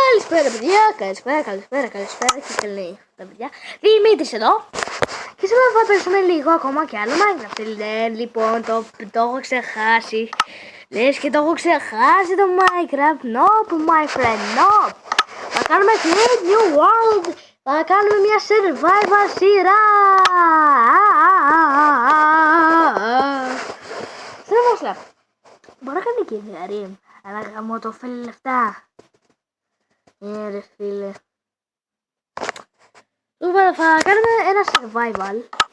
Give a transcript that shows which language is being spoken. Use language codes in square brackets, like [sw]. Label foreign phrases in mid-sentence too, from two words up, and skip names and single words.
[el] Καλησπέρα παιδιά, καλησπέρα και καλή τα παιδιά. Δημήτρης εδώ. Και σήμερα θα παίξουμε λίγο ακόμα και άλλο Minecraft. Λοιπόν, το έχω ξεχάσει. Λες και το έχω ξεχάσει το Minecraft. [en] Nope, my friend, nope. [el] Θα κάνουμε [en] Create New World. [el] Θα κάνουμε μια survival σειρά. Survival. Μπορώ να κάνει και διαρρή. Αλλά γαμώ το θέλει λεφτά. Ρε φίλε. Θα κάνουμε ένα survival.